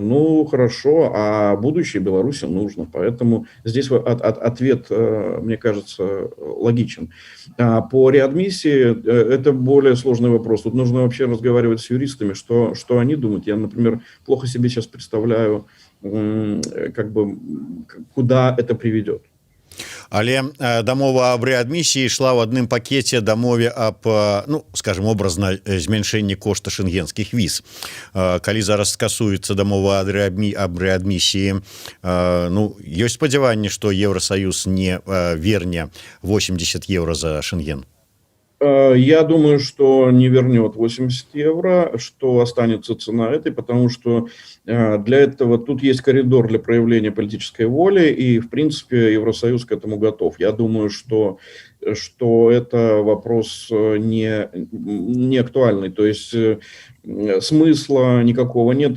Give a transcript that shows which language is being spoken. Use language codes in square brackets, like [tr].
[ru] Ну хорошо, а будущее Беларуси нужно, поэтому здесь ответ, мне кажется, логичен. А по реадмиссии это более сложный вопрос. Тут нужно вообще разговаривать с юристами, что они думают. Я, например, плохо себе сейчас представляю, как бы, куда это приведет. [be] Але дамова аб рэадмісіі ішла ў адным пакеце дамове аб, ну, скажем, образна змяншэнні кошта шэнгенскіх віз. Калі зараз скасуецца дамова аб рэадмісіі, ну, ёсць спадзяванне, што Еўросаюз не верне 80 евро за Шенген? [ru] Я думаю, что не вернет 80 евро, что останется цена этой, потому что для этого тут есть коридор для проявления политической воли, и, в принципе, Евросоюз к этому готов. Я думаю, что это вопрос не актуальный, то есть смысла никакого нет.